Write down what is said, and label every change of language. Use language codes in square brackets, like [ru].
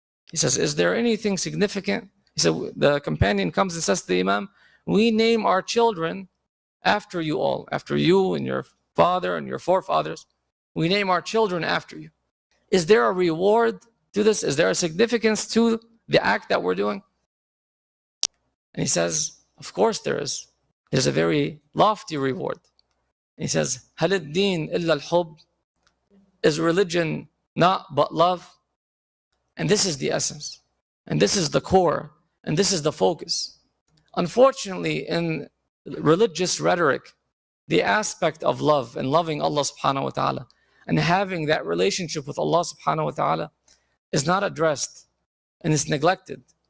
[en] He says, is there anything significant? He said, the companion comes and says to the Imam, we name our children after you all, after you and your father and your forefathers. We name our children after you. Is there a reward to this? Is there a significance to the act that we're doing? And he says, of course there is. There's a very lofty reward. And he says, [ar] هَلِ الدِّينِ إِلَّا الْحُبِّ? [en] Is religion not but love? And this is the essence. And this is the core. And this is the focus. Unfortunately, in religious rhetoric, the aspect of love and loving Allah subhanahu wa ta'ala and having that relationship with Allah subhanahu wa ta'ala is not addressed and is neglected.